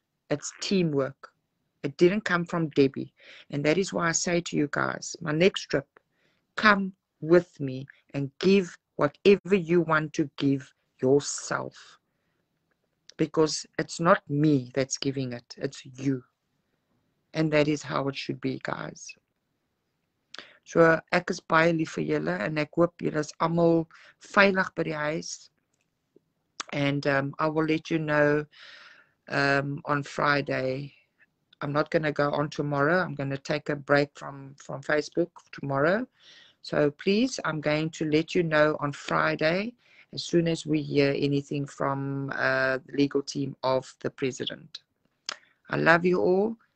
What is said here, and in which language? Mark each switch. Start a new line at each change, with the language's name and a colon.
English: It's teamwork. It didn't come from Debbie. And that is why I say to you guys, my next trip, come with me and give whatever you want to give yourself. Because it's not me that's giving it, it's you. And that is how it should be, guys.
Afrikaans: So ek is baie lief vir julle en ek hoop julle is almal veilig by die huis.
English: And I will let you know on Friday. I'm not going to go on tomorrow. I'm going to take a break from Facebook tomorrow. So please, I'm going to let you know on Friday as soon as we hear anything from the legal team of the president. I love you all.